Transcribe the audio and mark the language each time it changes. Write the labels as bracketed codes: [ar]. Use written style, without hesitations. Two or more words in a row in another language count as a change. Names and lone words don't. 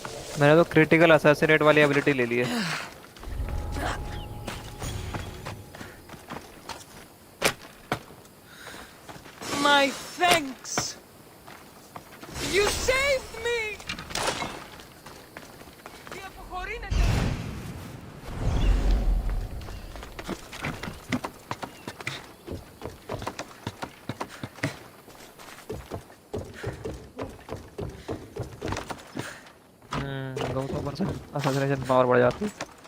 [hi] मैंने तो [en] critical assassinate [hi] वाली एबिलिटी ले ली है। [en] My thanks. You saved me. [el] Τι αποχωρήνετε. [hi] दो तो [en] percent assassination power [hi] बढ़ जाती है।